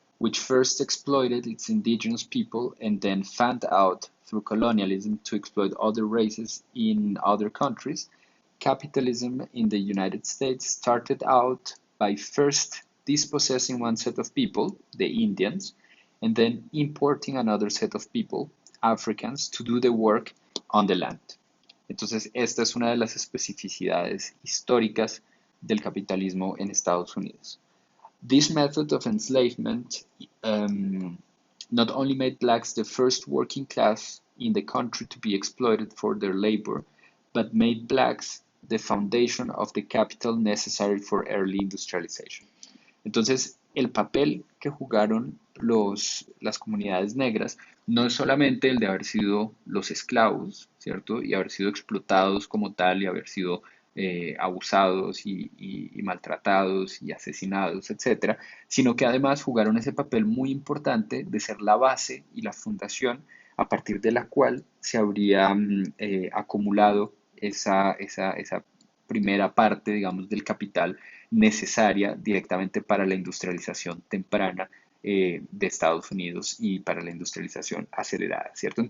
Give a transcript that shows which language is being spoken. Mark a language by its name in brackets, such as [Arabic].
[English] which first exploited its indigenous people and then found out through colonialism to exploit other races in other countries, capitalism in the United States started out by first dispossessing one set of people, the Indians, and then importing another set of people, Africans, to do the work on the land. [Spanish] Entonces, esta es una de las especificidades históricas del capitalismo en Estados Unidos. [English] This method of enslavement not only made blacks the first working class in the country to be exploited for their labor, but made blacks the foundation of the capital necessary for early industrialization. [Spanish] Entonces, el papel que jugaron las comunidades negras no es solamente el de haber sido los esclavos, ¿cierto? Y haber sido explotados como tal y haber sido abusados y maltratados y asesinados, etcétera, sino que además jugaron ese papel muy importante de ser la base y la fundación a partir de la cual se habría acumulado esa primera parte, digamos, del capital necesaria directamente para la industrialización temprana de Estados Unidos y para la industrialización acelerada, ¿cierto?